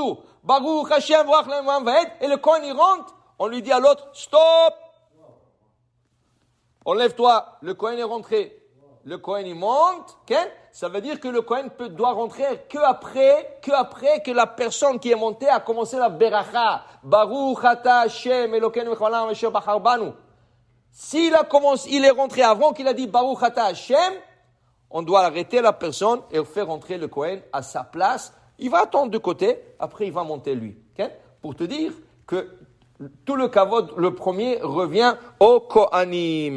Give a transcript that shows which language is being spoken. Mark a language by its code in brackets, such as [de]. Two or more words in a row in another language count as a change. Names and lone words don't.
[he] ברוך ה' המבורך לעולם ועד. [fr] Et le Kohen il rentre, on lui dit à l'autre, stop! Enlève-toi, le Kohen est rentré. Le Kohen il monte, okay? Ça veut dire que le Kohen doit rentrer que après que la personne qui est montée a commencé la beracha. [he] ברוך אתה ה' אלוקינו מלך העולם אשר בחר בנו. [fr] S'il est rentré avant qu'il a dit [he] ברוך אתה ה, [fr] on doit arrêter la personne et faire rentrer le Kohen à sa place. Il va attendre de côté, après il va monter lui. Okay? Pour te dire que tout le kavod, le premier, revient au Kohanim.